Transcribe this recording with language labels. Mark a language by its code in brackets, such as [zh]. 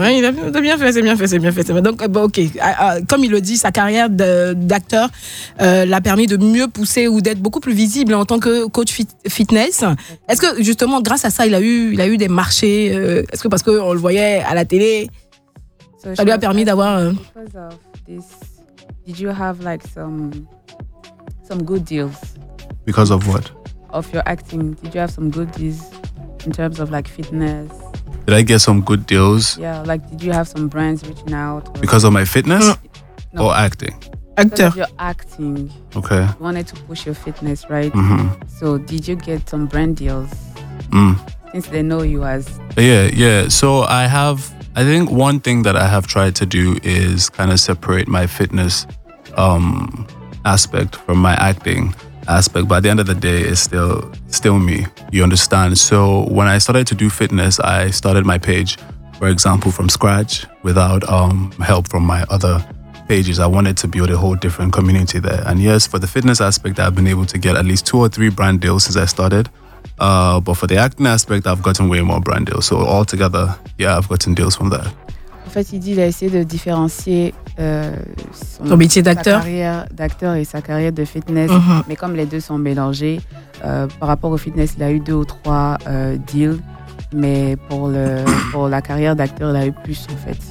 [fr] Hein, il a bien fait. Donc, bon, ok. Comme il le dit, sa carrière d'acteur l'a permis de mieux pousser ou d'être beaucoup plus visible en tant que coach fitness. Est-ce que justement, grâce à ça, il a eu des marchés est-ce que parce qu'on le voyait à la télé? So ça lui a permis d'avoir. [en] Because of this, did you have like some good deals? Because of what? Of your acting, did you have some good deals in terms of like fitness? Did I get some good deals? Yeah, like did you have some brands reaching out? Because of my fitness or acting? Actor. Your acting. Okay. You wanted to push your fitness, right? Mm-hmm. So did you get some brand deals? Mm. Since they know you as. Yeah. So I have. I think one thing that I have tried to do is kind of separate my fitness aspect from my acting aspect. By the end of the day, it's still me, you understand? So when I started to do fitness, I started my page, for example, from scratch without help from my other pages. I wanted to build a whole different community there. And yes, for the fitness aspect, I've been able to get at least 2 or 3 brand deals since I started. But for the acting aspect, I've gotten way more brand deals. So all together, yeah, I've gotten deals from there. [fr] En fait, il dit qu'il a essayé de différencier son métier d'acteur. Sa carrière d'acteur et sa carrière de fitness. Mm-hmm. Mais comme les deux sont mélangés, par rapport au fitness, il a eu 2 ou 3 deals. Mais pour la carrière d'acteur, il a eu plus, en fait.